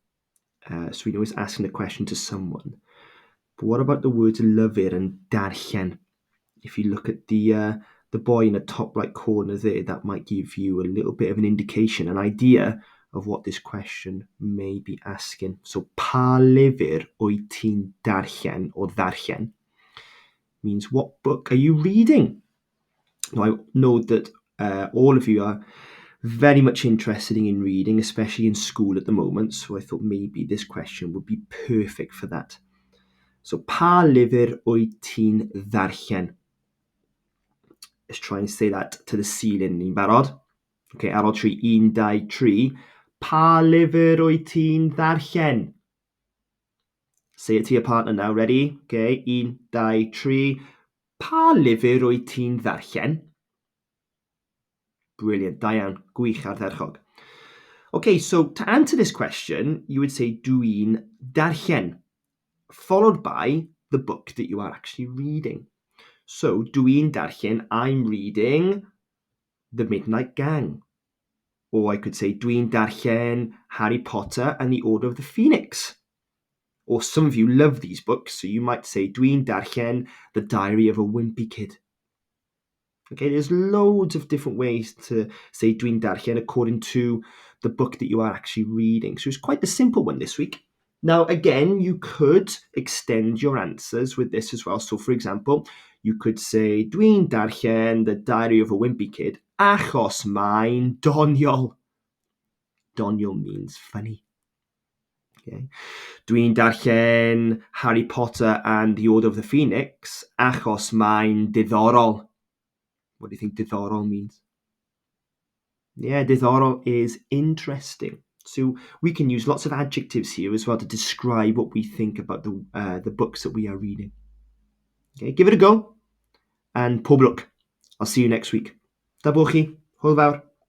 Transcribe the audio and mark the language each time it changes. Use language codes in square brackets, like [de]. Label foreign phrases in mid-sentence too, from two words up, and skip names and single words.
[en] So we know it's asking a question to someone. But what about the words lyfr and ddarllen? If you look at the boy in the top right corner there, that might give you a little bit of an indication, an idea of what this question may be asking. So, [cy] pa lyfr wyt ti'n darllen [en] or ddarllen means what book are you reading? Now, I know that all of you are very much interested in reading, especially in school at the moment, so I thought maybe this question would be perfect for that. So, [cy] pa lyfr wyt ti'n ddarllen? [en] Let's try and say that to the ceiling. [cy] Ni'n barod? Okay, ar ôl tri, 1, 2, 3. Pa lyfr wyt ti'n ddarllen? [en] Say it to your partner now, ready? Okay, 1, 2, 3. [cy] Pa lyfr wyt ti'n ddarllen? Brilliant, da iawn, gwych ardderchog. [en] Okay, so to answer this question, you would say [cy] dwi'n darllen, [en] followed by the book that you are actually reading. So, [cy] dwi'n darllen, [en] I'm reading The Midnight Gang. Or I could say, [cy] dwi'n darllen Harry Potter and the Order of the Phoenix. [en] Or some of you love these books, so you might say, [cy] dwi'n darllen The Diary of a Wimpy Kid. [en] Okay, there's loads of different ways to say [cy] dwi'n darllen [en] according to the book that you are actually reading. So it's quite the simple one this week. Now, again, you could extend your answers with this as well. So, for example, you could say, [cy] dwi'n darllen The Diary of a Wimpy Kid achos mae'n doniol. [en] Doniol means funny. Okay. [cy] Dwi'n darllen Harry Potter and the Order of the Phoenix achos mae'n diddorol. [en] What do you think diddorol means? Yeah, diddorol is interesting. So we can use lots of adjectives here as well to describe what we think about the books that we are reading. Okay, give it a go. And [cy] pob lwc. [en] I'll see you next week. [cy] Da bo chi. Hwyl fawr.